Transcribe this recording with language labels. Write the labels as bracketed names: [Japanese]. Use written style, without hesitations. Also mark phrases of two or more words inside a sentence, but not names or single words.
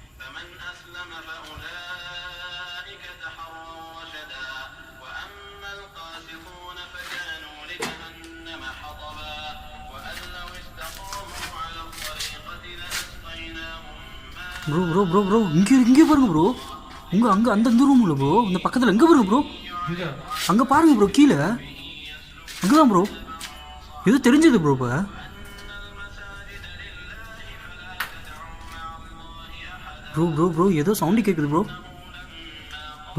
[Arabic] فمن أسلم فأولئك تحروا رشدا وأما القاسطون فكانوا لجهنم حطبا وأن لو استقاموا على الطريقة لأسقيناهم [Tamil] ப்ரோ இங்கே பாருங்க ப்ரோ. அங்கே அந்த ரூமில் ப்ரோ, இந்த பக்கத்தில் எங்கே பாருங்க ப்ரோ, அங்கே பாருங்க ப்ரோ, கீழே அங்கே தான் ப்ரோ. ஏதோ தெரிஞ்சது ப்ரோ. இப்போ ப்ரோ ஏதோ சவுண்டு கேட்குது ப்ரோ.